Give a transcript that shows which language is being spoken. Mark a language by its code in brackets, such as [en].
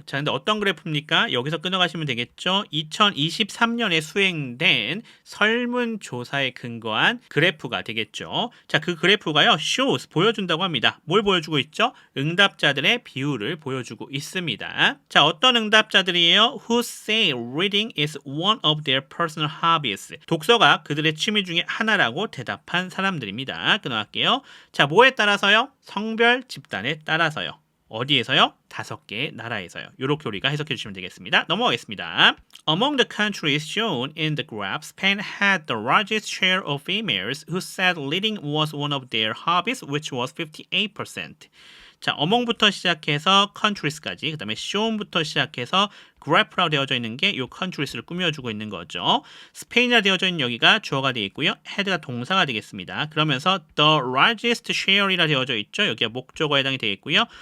[ko] 자, 근데 어떤 그래프입니까? 여기서 끊어가시면 되겠죠. 2023년에 수행된 설문조사에 근거한 그래프가 되겠죠. 자, 그 그래프가요. shows 보여준다고 합니다. 뭘 보여주고 있죠? 응답자들의 비율을 보여주고 있습니다. 자, 어떤 응답자들이에요? [en] Who say reading is one of their personal hobbies. [ko] 독서가 그들의 취미 중에 하나라고 대답한 사람들입니다. 끊어갈게요. 자, 뭐에 따라서요? 성별 집단에 따라서요. 어디에서요? 5개의 나라에서요. 이렇게 우리가 해석해 주시면 되겠습니다. 넘어가겠습니다. [en] Among the countries shown in the graph, Spain had the largest share of females who said leading was one of their hobbies, which was 58%. [ko] 자, among부터 시작해서 countries까지, 그 다음에 shown부터 시작해서 graph라고 되어져 있는 게 이 countries를 꾸며주고 있는 거죠. 스페인이라 되어져 있는 여기가 주어가 되어 있고요. had가 동사가 되겠습니다. 그러면서 the largest share 이라 되어져 있죠. 여기가 목적어에 해당이 되어 있고요.